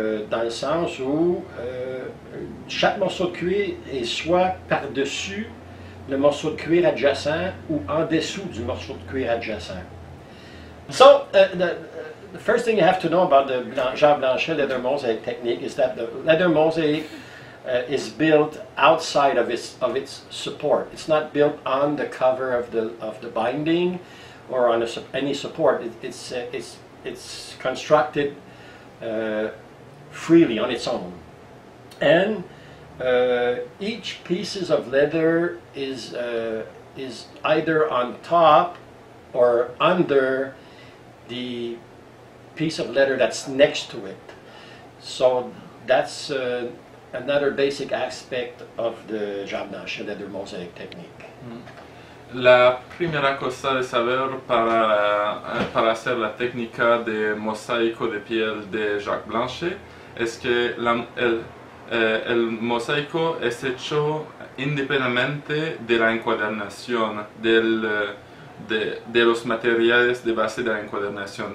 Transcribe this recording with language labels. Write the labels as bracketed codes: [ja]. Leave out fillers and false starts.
[fr] Dans le sens où chaque morceau de cuir est soit par-dessus le morceau de cuir adjacent ou en dessous du morceau de cuir adjacent. [en] So, the first thing you have to know about the Jacques Blanchet leather mosaic technique is that the leather mosaic is built outside of its support. It's not built on the cover of the binding or on any support. It's constructed freely on its own, and each pieces of leather is either on top or under the piece of leather that's next to it. So that's another basic aspect of the Jacques Blanchet leather mosaic technique. [es] La primera cosa de saber para hacer la técnica de mosaico de piel de Jacques Blanchet es que el mosaico es hecho independientemente de la encuadernación, de los materiales de base de la encuadernación.